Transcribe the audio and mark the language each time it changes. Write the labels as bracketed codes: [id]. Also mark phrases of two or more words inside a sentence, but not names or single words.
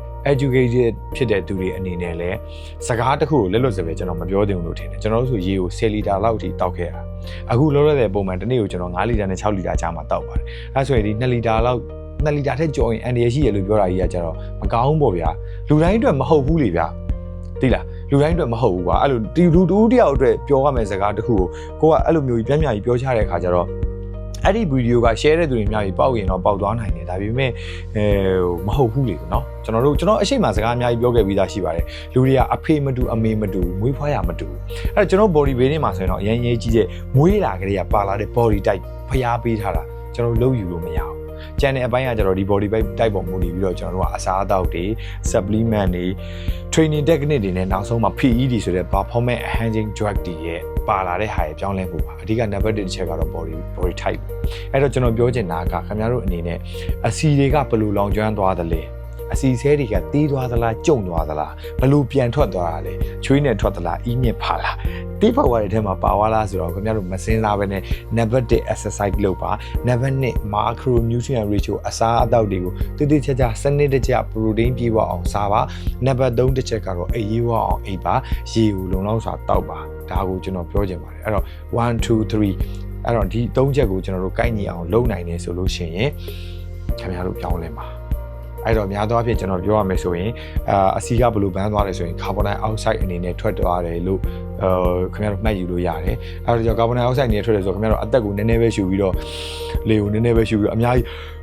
[my] educated ဖြစ်တဲ့သူတွေအနေနဲ့လည်းစကားတစ်ခုကိုလက်လွတ်စပယ်ကျွန်တော်မပြောသင့်ဘူးလို့ထင်တယ်ကျွန်တော်တို့ဆိုရေကို10လီတာလောက်ထိတောက်ခဲ့ရတာအခုလောလောဆယ်ပုံမှန်တစ်နေ့ကိုကျွန်တော်9လီတာနဲ့6လီတာကြားမှာတောက်ပါတယ်အဲဆိုရင်ဒီ2လီတာလောက်2လီတာထက်ကျော်ရင်အန်ဒီရရှိရလို့ပြောတာကြီးကကျတော့မကောင်းဘူးပေါ့ဗျာလူတိုင်းအတွက်မဟုတ်ဘူးလေဗျာသိလားလူတိုင်းအတွက်မဟုတ်ဘူးကွာအဲ့လိုဒီလူတူတယောက်အတွက်ပြောရမယ့်စကားတစ်ခုကိုကအဲ့လိုမျိုးကြီးပြင်းပြကြီးပြောချ တဲ့အခါကျတော့အဲ့ဒီဗီဒီယိုက share တဲ့သူတွေများကြီးပေါက်ရင်တော့ပေါက်သွားနိုင်တယ်ဒါပေမဲ့မဟုတ်ဘူးလေနော်ကျွန်တော်အရှိမစကားအများကြီးပြောခဲ့ပြီးသားရှိပါတယ်လူတွေကအဖေမတူအမေမတူမွေးဖွားရမတူအဲ့တော့ကျွန်တော် [en] body building [my] မှာဆိုရင်တော့အရင်ကြီးကြီးတဲ့မွေးလာကလေးကပါလာတဲ့ [en] body type [my] ဖျားပေးထားတာကျွန်တော်လုံးယူလို့မရဘူးကျန်တဲ့အ ပိုင်းကကျတော့ဒီ [en] body type [my] ပုံမူတည်ပြီးတော့ကျွန်တော်တို့ကအစားအသောက်တွေ supplement တွေ [en] training technique [my] တွေနဲ့နောက်ဆုံးမှာ PED ဆိုတဲ့ [en] performance enhancing drug [my] တွေရဲ့ပါလာတဲ့ဟာရဲ့ပြောင်းလဲမှုပါအဓိက number 1တစ်ချက်ကတော့ [en] body type [my] အဲ့တော့ကျွန်တော်ပြောချင်တာကခင်ဗျားတို့အနေနဲ့အစီတွေက ဘယ်လိုလောင်ကျွမ်းသွားသလဲအစီဆဲတွေကတီးသွားသလားကျုံသွားသလားဘယ်လိုပြန်ထွက်သွားတာလဲချွေးနဲ့ထွက်သလားအီးမြစ်ပါလားတိဖောက်ဝါးရဲ့ထဲမှာပါသွားလားဆိုတော့ခင်ဗျားတို့မစင်းစားပဲနဲ့ number 1 exercise လုပ်ပါ number 2 [en] macronutrient ratio [my] အစားအသောက်တွေကိုတိတိကျကျစနစ်တကျ protein ပြည့်ဝအောင်စားပါ number 3တစ်ချက်ကတော့အေး ရေးဝအောင်အိပ်ပါရေကိုလုံလောက်စွာတောက်ပါဒါကိုကျွန်တော်ပြောချင်ပါတယ်အဲ့တော့1 2 3အဲ့တော့ဒီ3ချက်ကိုကျွန်တော်တို့ကိုက်ညီအောင်လုပ်နိုင်နေဆိုလို့ရှိရင်ခင်ဗျားတို့ပြောင်းလဲပါအဲ့တော့များသောအားဖြင့်ကျွန်တော်ပြောရမယ်ဆိုရင်အစီကဘယ်လိုဘန်းသွားလဲဆိုရင်ကာဗွန်ဒိုင်အောက်ဆိုက်အနေနဲ့ထွက်သွားတယ်လို့ခင်ဗျားတို့မှတ်ယူလို့ရတယ်အဲ့တော့ကာဗွန်ဒိုင်အောက်ဆိုက်အနေနဲ့ထွက်တယ်ဆိုတော့ခင်ဗျားတို့အသက်ကိုနည်းနည်းပဲရှူပြီးတော့လေကိုနည်းနည်းပဲရှူပြီးတော့အများကြီး